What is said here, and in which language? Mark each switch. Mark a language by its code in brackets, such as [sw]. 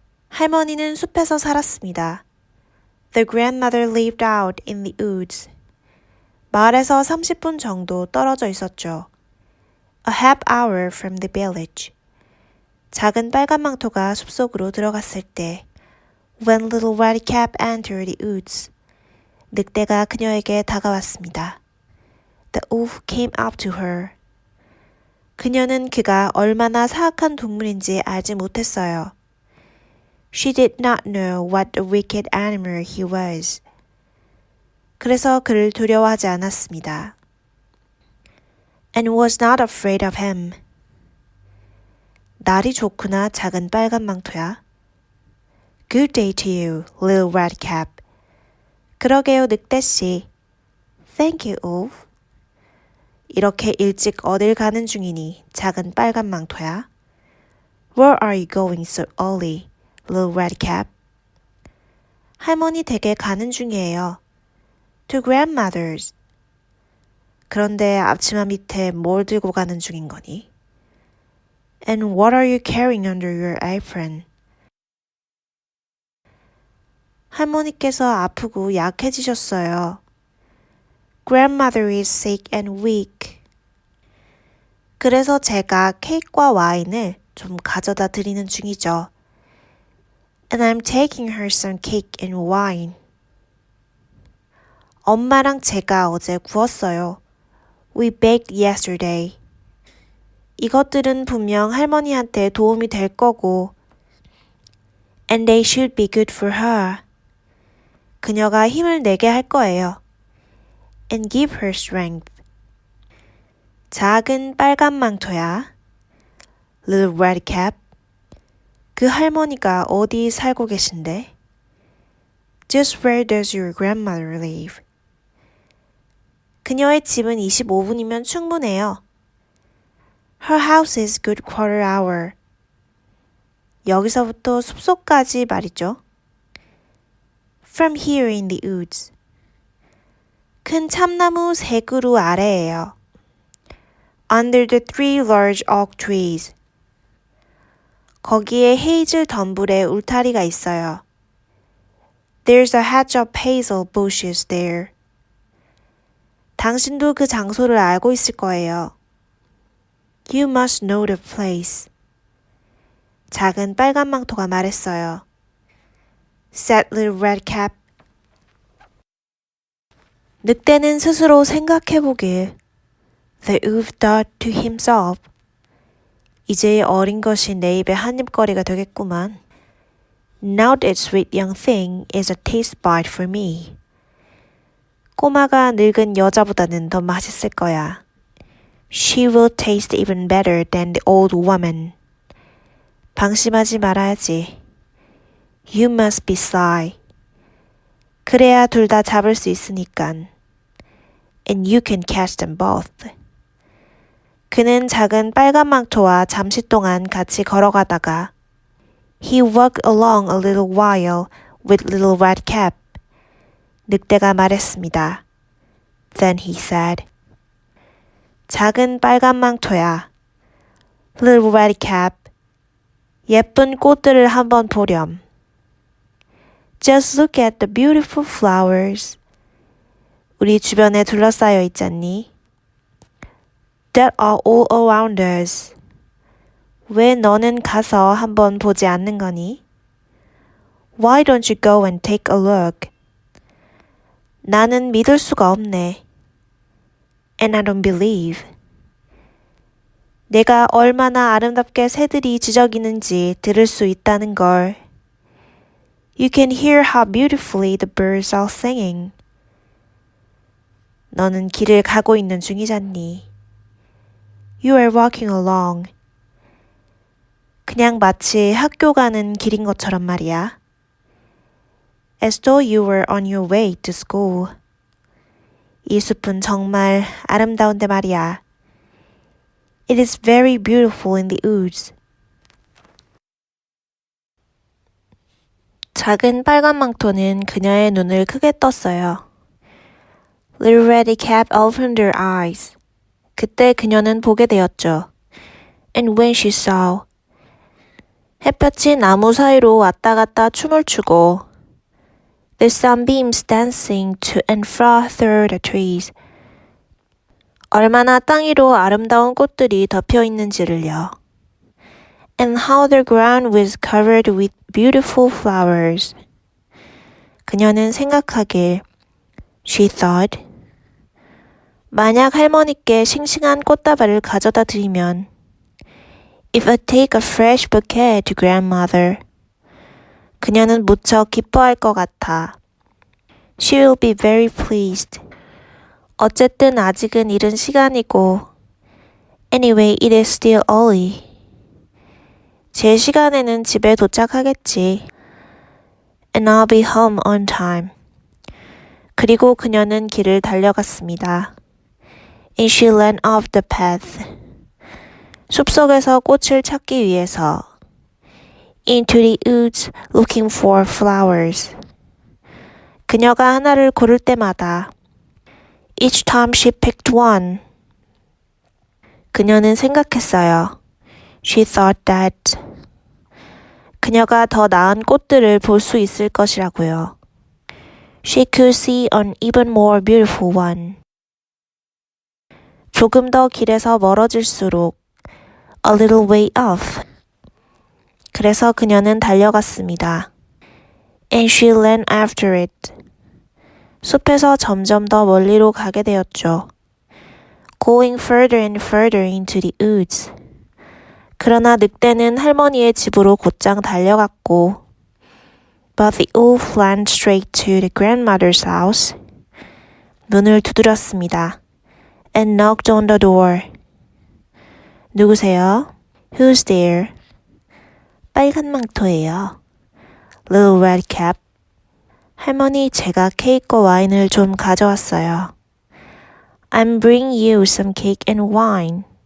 [ko] 할머니는 숲에서 살았습니다. [en] The grandmother lived out in the woods. [ko] 마을에서 30분 정도 떨어져 있었죠. [en] A half hour from the village. [ko] 작은 빨간 망토가 숲속으로 들어갔을 때 [en] When little red cap entered the woods. [ko] 늑대가 그녀에게 다가왔습니다. [en] The wolf came up to her. [ko] 그녀는 그가 얼마나 사악한 동물인지 알지 못했어요. [en] She did not know what a wicked animal he was. [ko] 그래서 그를 두려워하지 않았습니다. [en] And was not afraid of him. [ko] 날이 좋구나 작은 빨간 망토야. [en] Good day to you, little red cap. [ko] 그러게요 늑대씨. [en] Thank you, wolf. [ko] 이렇게 일찍 어딜 가는 중이니, 작은 빨간 망토야? [en] Where are you going so early, little red cap? [ko] 할머니 댁에 가는 중이에요. [en] To grandmother's. [ko] 그런데 앞치마 밑에 뭘 들고 가는 중인 거니? [en] And what are you carrying under your apron? [ko] 할머니께서 아프고 약해지셨어요. [en] Grandmother is sick and weak. [ko] 그래서 제가 케이크와 와인을 좀 가져다 드리는 중이죠. [en] And I'm taking her some cake and wine. [ko] 엄마랑 제가 어제 구웠어요. [en] We baked yesterday. [ko] 이것들은 분명 할머니한테 도움이 될 거고 [en] And they should be good for her. [ko] 그녀가 힘을 내게 할 거예요. [en] And give her strength. [ko] 작은 빨간 망토야. [en] Little red cap. [ko] 그 할머니가 어디 살고 계신데? [en] Just where does your grandmother live? [ko] 그녀의 집은 25분이면 충분해요. [en] Her house is good quarter hour. [ko] 여기서부터 숲속까지 말이죠. [en] From here in the woods. [ko] 큰 참나무 3그루 아래에요. [en] Under the 3 large oak trees. [ko] 거기에 헤이즐 덤불에 울타리가 있어요. [en] There's a hedge of hazel bushes there. [ko] 당신도 그 장소를 알고 있을 거예요. [en] You must know the place. [ko] 작은 빨간 망토가 말했어요. [en] Said little red cap. [ko] 늑대는 스스로 생각해보길. [en] The wolf thought to himself. [ko] 이제 어린 것이 내 입에 한입거리가 되겠구만. [en] Now that sweet young thing is a taste bite for me. [ko] 꼬마가 늙은 여자보다는 더 맛있을 거야. [en] She will taste even better than the old woman. [ko] 방심하지 말아야지. [en] You must be sly. [ko] 그래야 둘 다 잡을 수 있으니깐. [en] And you can catch them both. [ko] 그는 작은 빨간 망토와 잠시 동안 같이 걸어가다가 [en] He walked along a little while with little red cap. [ko] 늑대가 말했습니다. [en] Then he said, [ko] 작은 빨간 망토야. [en] Little red cap. [ko] 예쁜 꽃들을 한번 보렴. [en] Just look at the beautiful flowers. [ko] 우리 주변에 둘러싸여 있잖니? [en] That are all around us. [ko] 왜 너는 가서 한번 보지 않는 거니? [en] Why don't you go and take a look? [ko] 나는 믿을 수가 없네. [en] And I don't believe. [ko] 내가 얼마나 아름답게 새들이 지저귀는지 들을 수 있다는 걸. [en] You can hear how beautifully the birds are singing. [ko] 너는 길을 가고 있는 중이잖니. [en] You are walking along. [ko] 그냥 마치 학교 가는 길인 것처럼 말이야. [en] As though you were on your way to school. [ko] 이 숲은 정말 아름다운데 말이야. [en] It is very beautiful in the woods. [ko] 작은 빨간 망토는 그녀의 눈을 크게 떴어요. [en] Little Red Cap opened her eyes. [ko] 그때 그녀는 보게 되었죠. [en] And when she saw, [ko] 햇볕이 나무 사이로 왔다 갔다 춤을 추고 [en] the sunbeams dancing to and fro through the trees. [ko] 얼마나 땅 위로 아름다운 꽃들이 덮여 있는지를요. [en] And how the ground was covered with beautiful flowers. [ko] 그녀는 생각하길, [en] she thought, [ko] 만약 할머니께 싱싱한 꽃다발을 가져다 드리면 [en] If I take a fresh bouquet to grandmother, [ko] 그녀는 무척 기뻐할 것 같아. [en] She will be very pleased. [ko] 어쨌든 아직은 이른 시간이고 [en] Anyway, it is still early. [ko] 제 시간에는 집에 도착하겠지. [en] And I'll be home on time. [ko] 그리고 그녀는 길을 달려갔습니다. [en] and she ran off the path. [ko] 숲속에서 꽃을 찾기 위해서 [en] into the woods looking for flowers. [ko] 그녀가 하나를 고를 때마다 [en] each time she picked one. [ko] 그녀는 생각했어요. [en] She thought that [ko] 그녀가 더 나은 꽃들을 볼 수 있을 것이라고요. [en] She could see an even more beautiful one. [ko] 조금 더 길에서 멀어질수록 [en] a little way off. [ko] 그래서 그녀는 달려갔습니다. [en] And she ran after it. [ko] 숲에서 점점 더 멀리로 가게 되었죠. [en] Going further and further into the woods. [ko] 그러나 늑대는 할머니의 집으로 곧장 달려갔고 [en] But the wolf ran straight to the grandmother's house. [ko] 문을 두드렸습니다. [en] And knocked on the door. [ko] 누구세요? [en] Who's there? [ko] 빨간 망토예요. [en] Little red cap. [ko] 할머니, 제가 케이크와 와인을 좀 가져왔어요. [en] I'm bringing you some cake and wine.